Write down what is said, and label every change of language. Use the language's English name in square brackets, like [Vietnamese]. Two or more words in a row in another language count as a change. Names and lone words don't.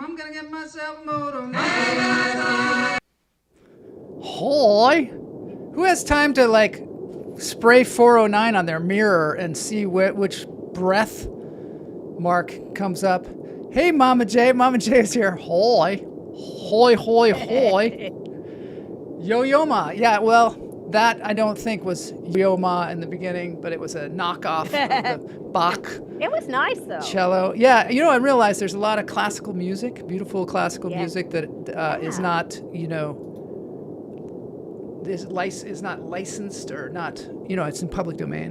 [English] I'm gonna get myself a modem. Hoy! Who has time to like spray 409 on their mirror and see which breath mark comes up? Hey, Mama J is here. Hoy, hoy, hoy, hoy. Yo-Yo Ma. Yeah, well, that I don't think was Yo-Yo Ma in the beginning, but it was a knockoff of the Bach. It was nice though. Cello. Yeah, you know, I realized there's a lot of classical music, beautiful classical music that is not, you know, is not licensed or not, you know, it's in public domain.